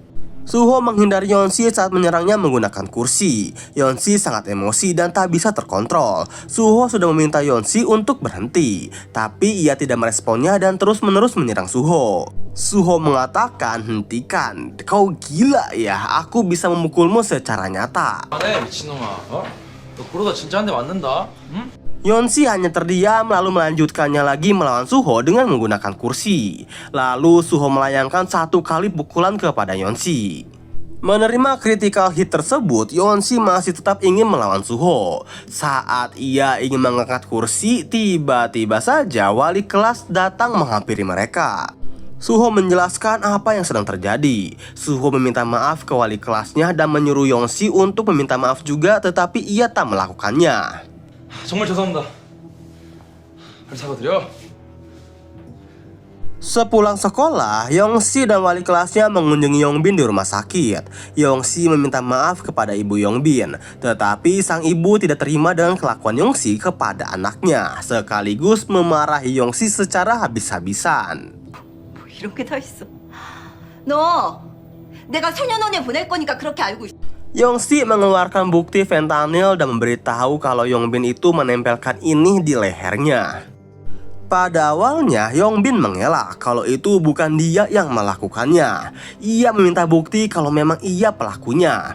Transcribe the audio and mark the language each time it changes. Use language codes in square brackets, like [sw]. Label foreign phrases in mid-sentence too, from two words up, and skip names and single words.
[id] Suho menghindari Yonsi saat menyerangnya menggunakan kursi. Yonsi sangat emosi dan tak bisa terkontrol. Suho sudah meminta Yonsi untuk berhenti, tapi ia tidak meresponnya dan terus-menerus menyerang Suho. Suho mengatakan, "Hentikan, kau gila ya, aku bisa memukulmu secara nyata." [ko] 안해 미친놈아 어? 너 그러다 진짜 한 대 맞는다 응? [id] Yonsi hanya terdiam lalu melanjutkannya lagi melawan Suho dengan menggunakan kursi. Lalu Suho melayangkan 1 kali pukulan kepada Yonsi. Menerima [en] critical hit [id] tersebut, Yonsi masih tetap ingin melawan Suho. Saat ia ingin mengangkat kursi, tiba-tiba saja wali kelas datang menghampiri mereka. Suho menjelaskan apa yang sedang terjadi. Suho meminta maaf ke wali kelasnya dan menyuruh Yonsi untuk meminta maaf juga, tetapi ia tak melakukannya. [ko] 정말 죄송합니다 빨리 사과드려 [id] Sepulang sekolah, Yongsi dan wali kelasnya mengunjungi Yongbin di rumah sakit. Yongsi meminta maaf kepada ibu Yongbin, tetapi sang ibu tidak terima dengan kelakuan Yongsi kepada anaknya, sekaligus memarahi Yongsi secara habis-habisan. [ko] 뭐 이런 게 다 있어. 너 내가 소년원에 보낼 거니까 그렇게 알고 있어. [id] Yongsi mengeluarkan bukti fentanyl dan memberitahu kalau Yongbin itu menempelkan ini di lehernya. Pada awalnya, Yongbin mengelak kalau itu bukan dia yang melakukannya. Ia meminta bukti kalau memang ia pelakunya.